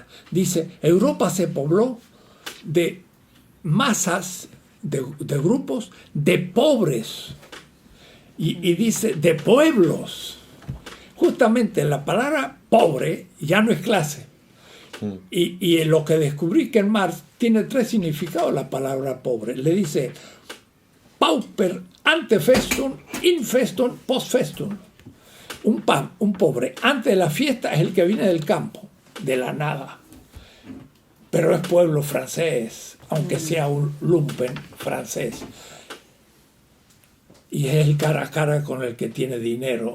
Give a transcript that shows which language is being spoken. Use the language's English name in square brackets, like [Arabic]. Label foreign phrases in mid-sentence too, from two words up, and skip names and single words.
[Spanish] Dice, Europa se pobló de masas, de grupos, de pobres. Y dice, de pueblos. Justamente la palabra pobre ya no es clase. Y lo que descubrí que en Marx tiene 3 significados la palabra pobre. Le dice [Latin] pauper ante festum, in festum, post festum. [Spanish] Un pobre antes de la fiesta es el que viene del campo, de la nada. Pero es pueblo francés, aunque sea un lumpen francés. Y es el cara a cara con el que tiene dinero.